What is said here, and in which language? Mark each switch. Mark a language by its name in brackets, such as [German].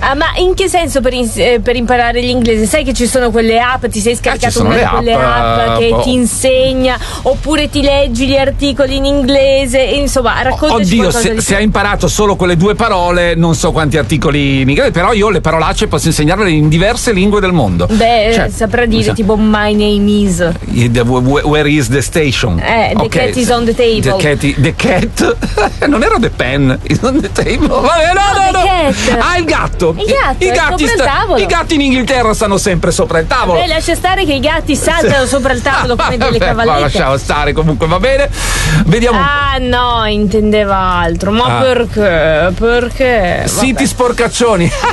[Italian] Ah, ma in che senso per imparare l'inglese? Sai che ci sono quelle app, ti sei scaricato una di quelle app che ti insegna, oppure ti leggi gli articoli in inglese, insomma, raccontaci. Oddio, se hai imparato solo quelle due parole, non so quanti articoli in inglese, però io le parolacce posso insegnarle in diverse lingue del mondo. Beh, cioè, saprà dire tipo [English] my name is, where is the station? The cat is on the table. The cat [Italian] non era [English] the pen, is on the table. [Italian] Vabbè, no. Ah, il gatto, i gatti in Inghilterra stanno sempre sopra il tavolo. Vabbè, lascia stare che i gatti saltano sopra il tavolo come delle cavallette. Lasciamo stare, comunque va bene. Vediamo. No, intendeva altro. Ma perché? Siti sporcaccioni.